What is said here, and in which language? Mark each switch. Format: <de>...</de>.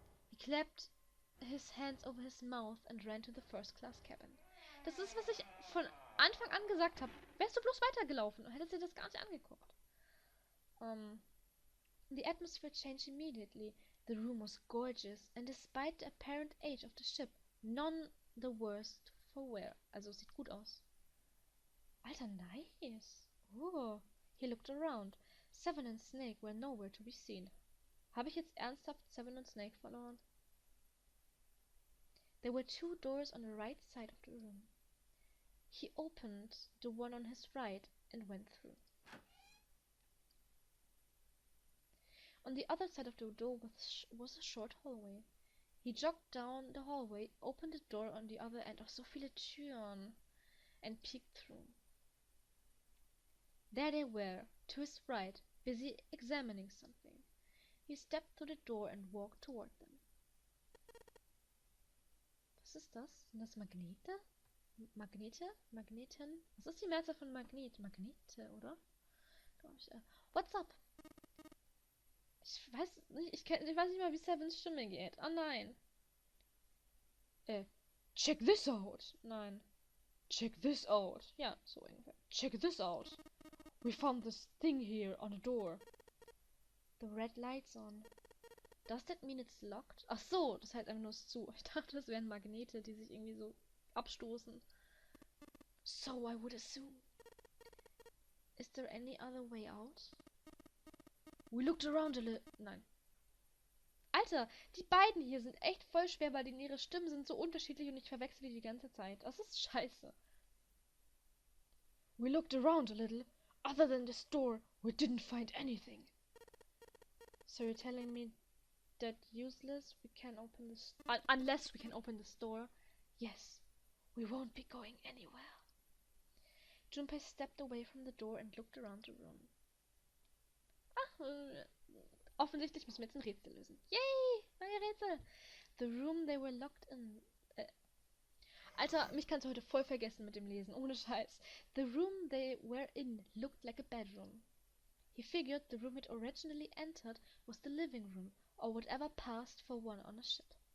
<en>He clapped his hands over his mouth and ran to the first-class cabin.</en> <de>Das ist, was ich von Anfang an gesagt habe. Wärst du bloß weitergelaufen und hättest dir das gar nicht angeguckt.</de> <en>The atmosphere changed immediately. The room was gorgeous, and despite the apparent age of the ship, none the worse for wear.</en> <de>Also, es sieht gut aus. Alter, nice. Oh.</de> <en>He looked around. Seven and Snake were nowhere to be seen.</en> <de>Habe ich jetzt ernsthaft Seven und Snake verloren?</de> <en>There were two doors on the right side of the room. He opened the one on his right and went through. On the other side of the door was a short hallway. He jogged down the hallway, opened the door on the other end.</en> <de>Oh, so viele Türen.</de> <en>And peeked through. There they were, to his right, busy examining something. He stepped through the door and walked toward them.</en> <de>Was ist das? Sind das Magnete? Magnete? Magneten? Was ist die Mehrzahl von Magnet? Magnete, oder?</de> <en>What's up?</en> <de>Ich weiß nicht, ich weiß nicht mal, wie Sevens Stimme geht. Oh nein.</de> <en>Check this out. Nein. Check this out.</en> <de>Ja, so ungefähr.</de> <en>Check this out. We found this thing here on the door. The red light's on. Does that mean it's locked?</en> <de>Ach so, das heißt einfach nur es zu. Ich dachte, das wären Magnete, die sich irgendwie so abstoßen.</de> <en>So I would assume. Is there any other way out? We looked around a little...</en> <de>Nein. Alter, die beiden hier sind echt voll schwer, weil ihre Stimmen sind so unterschiedlich und ich verwechsel die ganze Zeit. Das ist scheiße.</de> <en>We looked around a little. Other than the store, we didn't find anything. So you're telling me that useless we can open this... unless we can open the store? Yes. We won't be going anywhere. Junpei stepped away from the door and looked around the room.</en> <de>Offensichtlich müssen wir jetzt ein Rätsel lösen. Yay! Neue Rätsel!</de> <en>The room they were locked in...</en> <de>Alter, mich kannst du heute voll vergessen mit dem Lesen. Ohne Scheiß.</de> <en>The room they were in looked like a bedroom. He figured the room it originally entered was the living room, or whatever passed for one on a ship.</en>